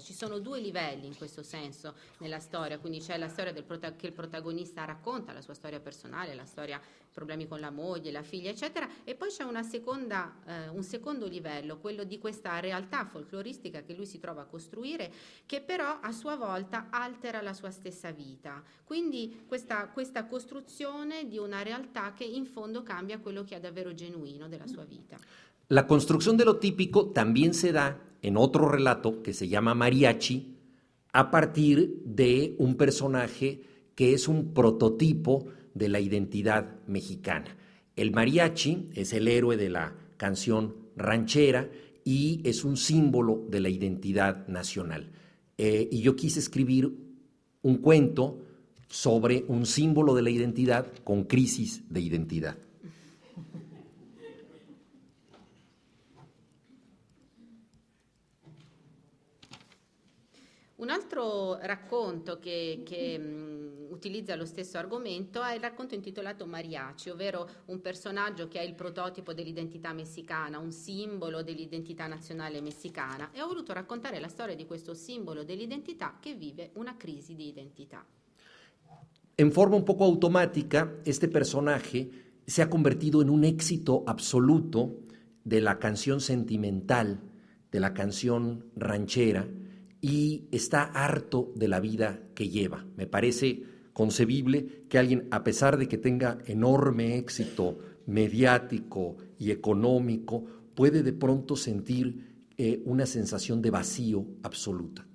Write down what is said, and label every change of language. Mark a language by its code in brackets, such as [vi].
[it] Ci sono due livelli in questo senso nella storia, quindi c'è la storia che il protagonista racconta, la sua storia personale, la storia, problemi con la moglie, la figlia, eccetera, e poi c'è un secondo livello, quello di questa realtà folcloristica che lui si trova a costruire, che però a sua volta altera la sua stessa vita. Quindi questa costruzione di una realtà che in fondo cambia quello che è davvero genuino della sua vita. [es] La construcción de lo típico también se da en otro relato que se llama Mariachi a partir de un personaje que es un prototipo de la identidad mexicana. El mariachi es el héroe de la canción ranchera y es un símbolo de la identidad nacional. Y yo quise escribir un cuento sobre un símbolo de la identidad con crisis de identidad. [it] Un altro racconto che utilizza lo stesso argomento è il racconto intitolato Mariachi, ovvero un personaggio che è il prototipo dell'identità messicana, un simbolo dell'identità nazionale messicana, e ho voluto raccontare la storia di questo simbolo dell'identità che vive una crisi di identità. [es] En forma un poco automática, este personaje se ha convertido en un éxito absoluto de la canción sentimental, de la canción ranchera, y está harto de la vida que lleva. Me parece concebible que alguien, a pesar de que tenga enorme éxito mediático y económico, puede de pronto sentir una sensación de vacío absoluta.